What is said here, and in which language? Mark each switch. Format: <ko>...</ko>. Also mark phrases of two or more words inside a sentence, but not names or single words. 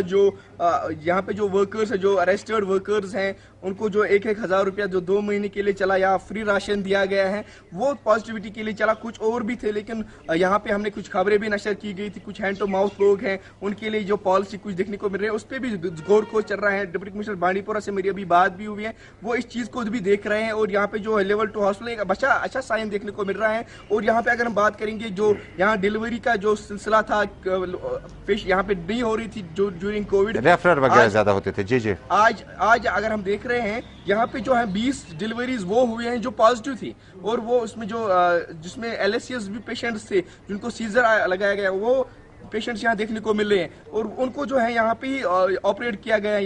<ur>جو یہاں پہ جو ورکرز ہیں, جو</ur> <en>arrested workers</en> <ur>ہیں, ان کو جو 1,000 روپیہ جو 2 مہینے کے لیے چلا یا فری راشن دیا گیا ہے, وہ پازیٹیوٹی کے لیے چلا. کچھ اور بھی تھے, لیکن یہاں پہ ہم نے کچھ خبریں بھی نشر کی گئی تھی. کچھ</ur> <en>hand to mouth</en> <ur>لوگ ہیں, ان کے لیے جو پالیسی کچھ دیکھنے کو مل رہے ہیں, اس پہ بھی غور کو چل رہا ہے.</ur> <en>deputy commissioner</en> <ur>بانڈی پورہ سے میری ابھی بات بھی ہوئی ہے, وہ اس چیز کو بھی دیکھ رہے ہیں. اور یہاں پہ جو</ur> <en>level 2 hospital</en> <ur>ایک اچھا سائن دیکھنے کو مل رہا ہے. اور یہاں پہ اگر ہم بات کریں گے جو یہاں ڈیلیوری کا جو سلسلہ تھا یہاں پہ نہیں ہو رہی تھی جو</ur> <en>during Covid,</en> <ur>ریفرر وغیرہ زیادہ ہوتے تھے. جی آج اگر ہم دیکھ رہے ہیں یہاں پہ جو ہے 20 ڈیلیوریز وہ ہوئے ہیں جو پازیٹیو تھی, اور وہ اس میں جو جس میں ایل ایس سی ایس بھی پیشنٹس تھے جن کو سیزر لگایا گیا, وہ پیشنٹس یہاں دیکھنے کو مل رہے ہیں اور ان کو جو ہے یہاں پہ آپریٹ کیا گیا ہے.</ur>